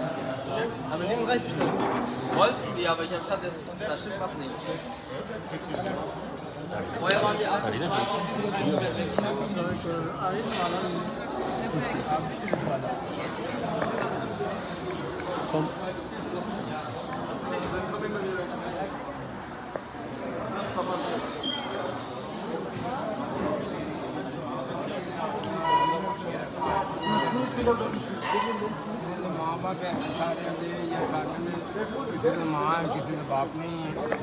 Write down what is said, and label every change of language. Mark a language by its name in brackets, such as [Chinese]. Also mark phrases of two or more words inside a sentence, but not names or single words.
[German] Aber 37 bestellt? Wollten die, aber ich habe gesagt, da stimmt was nicht. Vorher waren wir 28. Komm. [Hindi] माँ बाप है सारे दे या सारे में किसी ने माँ है किसी ने बाप नहीं है